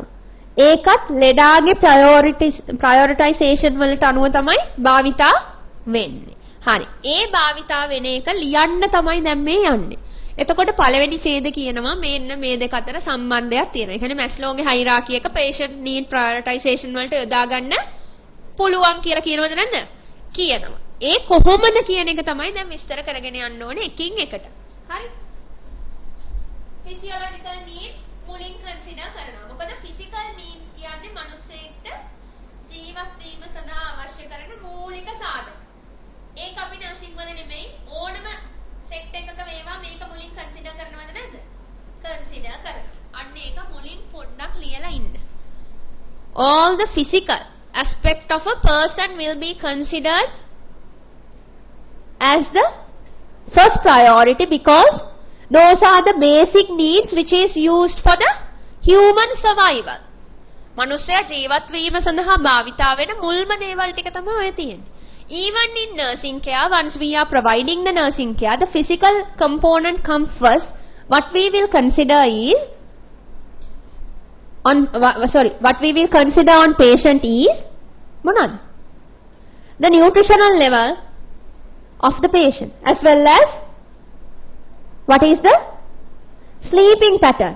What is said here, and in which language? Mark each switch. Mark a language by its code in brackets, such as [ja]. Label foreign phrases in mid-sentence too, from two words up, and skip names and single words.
[si] ඒකත් ලෙඩාගේ ප්‍රයොරිටයිසේෂන් වලට අනුව තමයි භාවිතා වෙන්නේ. හරි. ඒ භාවිතා වෙන එක ලියන්න තමයි දැන් මේ යන්නේ. එතකොට පළවෙනි ඡේද කියනවා මෙන්න මේ දෙක අතර සම්බන්ධයක් තියෙනවා. ඒ කියන්නේ මැස්ලෝගේ හයිරාකි එක [en] patient need prioritization [si] වලට යොදා ගන්න පුළුවන් කියලා කියනවද නැද්ද? කියනවා. ඒ කොහොමද කියන එක තමයි දැන් විස්තර කරගෙන යන්න ඕනේ එකින් එකට. හරි. [en] physiological needs මුලින් consider කරනවා. [si] මොකද [en] physical needs [si] කියන්නේ මිනිස්සෙක්ට ජීවත් වීම සඳහා අවශ්‍ය කරන මූලික සාධක. ඒක අපි නර්සිං වල නෙමෙයි ඕනම සෙක්ට් එකක වේවා මේක මුලින් consider කරනවද නැද්ද? consider කරනවා. අන්න ඒක මුලින් පොඩ්ඩක් ලියලා ඉන්න. [en] All the physical aspect of a person will be considered as the first priority because those are the basic needs which is used for the human survival. [si] මනුස්සයා ජීවත් වීම සඳහා භාවිතා වෙන මුල්ම දේවල් ටික තමයි ඔය තියෙන්නේ. [en] Even in nursing care, once we are providing the nursing care, the physical component comes first. What we will consider is what we will consider on patient is the nutritional level of the patient as well as what is the sleeping pattern.